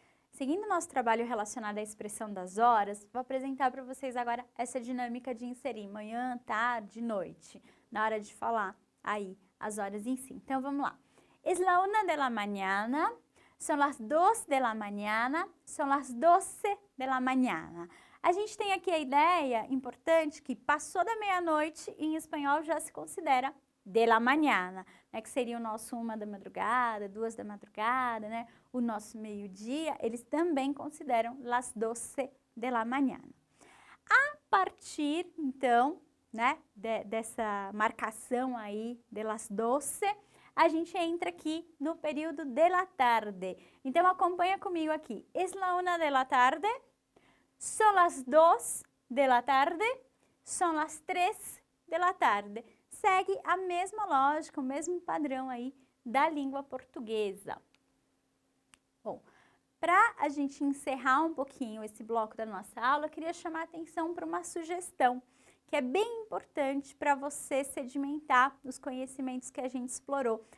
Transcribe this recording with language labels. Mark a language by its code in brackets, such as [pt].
[pt] Seguindo o nosso trabalho relacionado à expressão das horas, vou apresentar para vocês agora essa dinâmica de inserir manhã, tarde, noite, na hora de falar aí as horas em si. Então, vamos lá. [es] Es la 1 de la mañana, son las 2 de la mañana, son las 12 de la mañana. [pt] A gente tem aqui a ideia importante que passou da meia-noite, em espanhol já se considera de la mañana, né, que seria o nosso 1 da madrugada, 2 da madrugada, né, o nosso meio-dia, eles também consideram [es] las 12 de la mañana. [pt] A partir, então, né, dessa marcação aí de las 12, a gente entra aqui no período [es] de la tarde. [pt] Então, acompanha comigo aqui. [es] Es la 1 de la tarde, son las 2 de la tarde, son las 3 de la tarde. [pt] Segue a mesma lógica, o mesmo padrão aí da língua portuguesa. Bom, para a gente encerrar um pouquinho esse bloco da nossa aula, eu queria chamar a atenção para uma sugestão que é bem importante para você sedimentar os conhecimentos que a gente explorou.